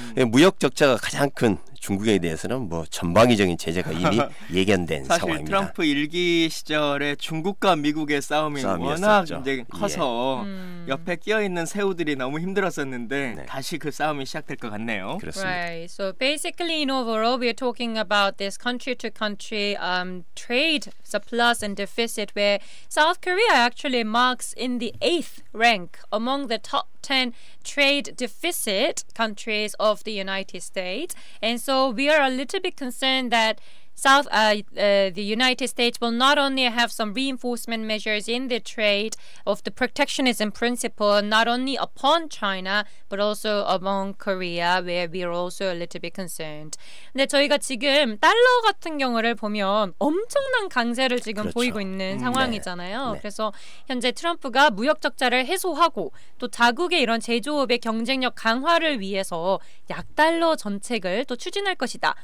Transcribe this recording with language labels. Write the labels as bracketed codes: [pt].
[ko] 무역 적자가 가장 큰 중국에 대해서는 뭐 전방위적인 제재가 이미 예견된 사실 상황입니다. 트럼프 1기 시절에 중국과 미국의 싸움이 워낙 이제 커서 옆에 끼어 있는 새우들이 너무 힘들었었는데 네. 다시 그 싸움이 시작될 것 같네요. 그렇습니다. [en] Right. So basically, in overall, we are talking about this country-to-country trade surplus and deficit, where South Korea actually marks in the 8th rank among the top 10 trade deficit countries of the United States. And so we are a little bit concerned that the United States will not only have some reinforcement measures in the trade of the protectionism principle, not only upon China, but also among Korea, where we are also a little bit concerned. [ko] 근데 저희가 지금 달러 같은 경우를 보면 엄청난 강세를 지금 그렇죠. 보이고 있는 상황이잖아요. 네. 그래서 현재 트럼프가 무역 적자를 해소하고 또 자국의 이런 제조업의 경쟁력 강화를 위해서 약달러 정책을 또 추진할 것이다.